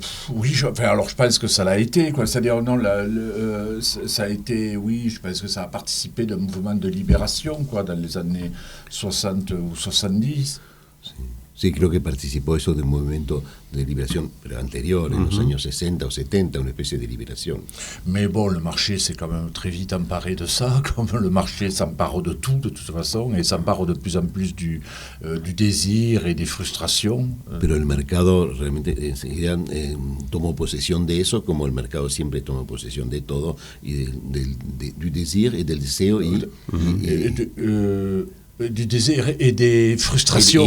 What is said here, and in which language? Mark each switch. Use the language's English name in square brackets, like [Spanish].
[French] oui, alors je pense que ça l'a été, quoi. C'est-à-dire, non, ça a été, oui, je pense que ça a participé d'un mouvement de libération, quoi, dans les années 60 ou 70. [Spanish] Sí, creo que participó eso del movimiento de liberación, pero anterior, en los años 60 o 70, una especie de liberación. [French] Mais bon, le marché s'est quand même très vite emparé de ça, comme le marché s'empare de tout, de toute façon, et s'empare de plus en plus du désir et des frustrations. [Spanish] Pero el mercado realmente enseguida tomó posesión de eso, como el mercado siempre toma posesión de todo, y [French] du désir et [Spanish] del deseo [French] du désir et des frustrations.